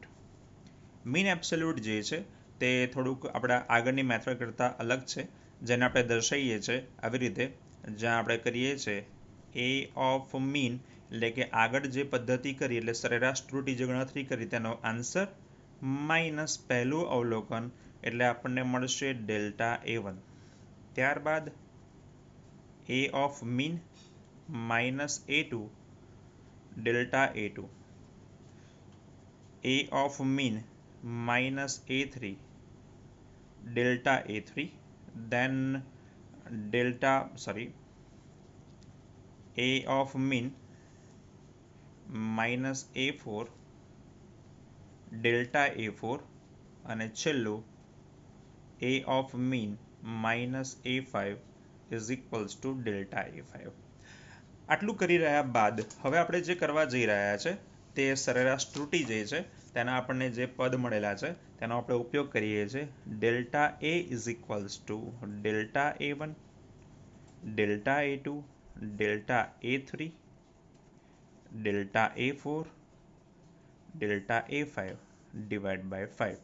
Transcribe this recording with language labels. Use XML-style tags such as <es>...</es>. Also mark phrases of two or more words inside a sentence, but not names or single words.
<en>mean absolute</en> <gu>જે છે તે થોડુંક આપણા આગળની મેથડ કરતાં અલગ છે, જેને આપણે દર્શાવીએ છીએ આવી રીતે, જ્યાં આપણે કરીએ છીએ</gu> <en>A of mean,</en> <gu>એટલે કે આગળ જે પદ્ધતિ કરી એટલે સરેરાશ ત્રુટિ જે ગણતરી કરી તેનો આન્સર માઇનસ પહેલું અવલોકન, એટલે આપણને મળશે ડેલ્ટા A1.</gu> <en>ત્યારબાદ A of mean minus A2 delta A2, A of mean minus A3 delta A3, then A of mean minus A4 delta A4,</en> <gu>અને છેલ્લું</gu> <en>A of mean minus A5 is equals to delta A5.</en> <gu>આટલું કરી રહ્યા બાદ હવે આપણે જે કરવા જઈ રહ્યા છે તે સરેરાશ ત્રુટિ જે છે તેના આપણને જે પદ મળેલા છે તેનો આપણે ઉપયોગ કરીએ છીએ.</gu> <en>delta A is equals to delta A1 delta A2 delta A3 delta A4 delta A5 divide by 5.</en>